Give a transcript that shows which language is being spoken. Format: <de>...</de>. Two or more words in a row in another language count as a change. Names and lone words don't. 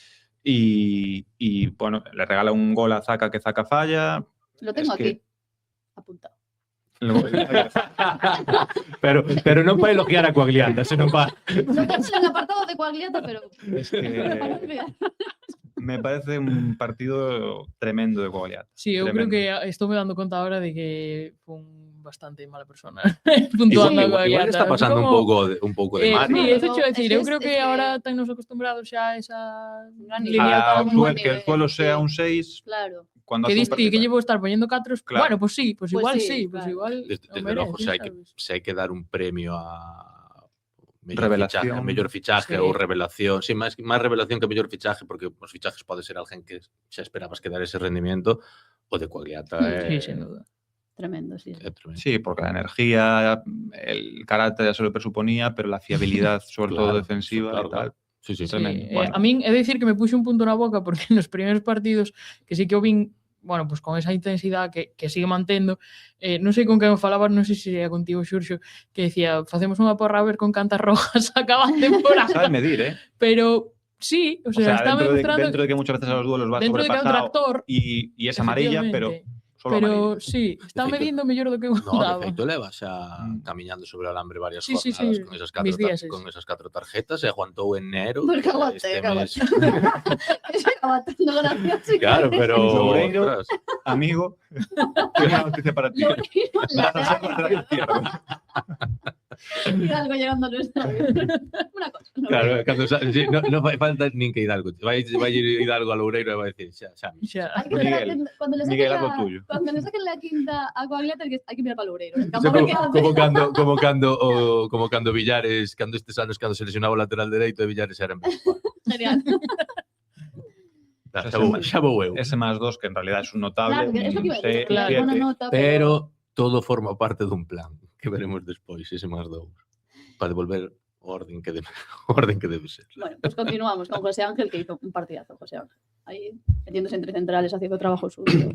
<es>Y bueno, le regala un gol a Zaka que Zaka falla. Lo tengo Es que- aquí, apuntado.</es> <gl>Pero non para elogiar a Quagliata, senón para...</gl> <es>No tengo en el apartado de Quagliata, pero... Es que me parece un partido tremendo de Quagliata.</es> <gl>Sí, eu</gl> <es>Tremendo.</es> <gl>creo que estou me dando conta ahora de que fun bastante mala persona puntuando</gl> <es>Igual, a igual está Quagliata. pasando Como-</es> <gl>un pouco de</gl> <es>Sí, Mario. eso te iba a decir, Es</es> <gl>eu</gl> <es>que</es> <gl>creo</gl> <es>es que que-</es> <gl>ahora tennos acostumbrados xa a esa</gl> <es>Gran línea nivel. tan un buen Que el nivel, suelo sea sí. un 6, Claro. cuando que hace un diste que partido-</es> <gl>llevo estar poniendo catros.</gl> <es>Claro. Bueno, pues sí, pues Pues igual sí, sí, pues claro. igual</es> <gl>Desde o logo,</gl> <es>merece, sabes?</es> <gl>se hai que dar un premio a</gl> <es>Revelación.</es> <gl>mellor fichaje</gl> <es>Sí.</es> <gl>ou revelación. Sí, máis revelación que mellor fichaje, porque os fichajes pode ser alguén que xa esperabas que dar ese rendimiento, o de Quagliata</gl> <es>Sí, sin duda. Tremendo, sí.</es> <gl>é tremendo.</gl> <es>Sí, porque la energía, el carácter ya se lo presuponía, pero la fiabilidad, sobre todo Claro, defensiva claro, y tal. claro. Sí, sí, Sí, Tremendo. Bueno.</es> <gl>a min he de decir que me puse un punto na boca porque nos primeiros partidos que sí que o vin, bueno, pues con esa intensidade que sigue mantendo, non sei con quen falaba, non sei se era contigo, Xurxo, que decía, facemos unha porra a ver con cantas rojas acaba a temporada.</gl> <es>Sabe medir, ¿eh?</es> <gl>Pero sí, o</gl> <es>O sea, sea, está demostrando dentro de que muchas veces a los duelos va</es> <gl>dentro de que é un</gl> <es>sobrepasado</es> <gl>tractor,</gl> <es>y es amarilla, pero solo pero amarilla.</es> <gl>sí, está De feito- medindo mellor do que eu</gl> <es>No, de</es> <gl>daba. feito leva xa camiñando sobre o alambre varias</gl> <es>Sí, sí,</es> <gl>jornadas</gl> <es>sí,</es> <gl>con esas</gl> <es>mis días,</es> <gl>con esas 4 tarjetas e aguantou en enero.</gl> <es>Porque aguante,</es> <gl>este</gl> <es>aguante.</es> <gl>mes.</gl> <es>Es aguantando gracioso. Claro, pero Loureiro. ostras, Amigo, tengo una noticia para ti. Loureiro, la Vas a ser lateral izquierdo. Hidalgo llegando a nuestra vida. Una cosa. ¿no?</es> <gl>claro, cando sí, no fai falta nin que Hidalgo. Vai ir Hidalgo a Loureiro e vai decir, xa. Xa.</gl> <es>Hay que ver Miguel. cuando le saquen Miguel, haz lo tuyo. cuando le saquen la quinta a Quagliata hay que mirar para Loureiro. El</es> <gl>Iso</gl> <es>campo que hace.</es> <gl>como cando Villares, cando estes anos cando se lesionaba o lateral dereito e Villares era en vez.</gl> <es>Genial.</es> <gl>Xa vou eu.</gl> <es>Ese más 2, que en realidad es un notable. Claro, que es lo que iba a un decir. seis, claro, un Buena siete. nota,</es> <gl>Pero todo forma parte dun plan que veremos despois, ese máis 2, para devolver o orden que debe ser.</gl> <es>Bueno, pues continuamos con José Ángel, que hizo un partidazo, José Ángel. Ahí metiéndose entre centrales, haciendo trabajo suyo.</es>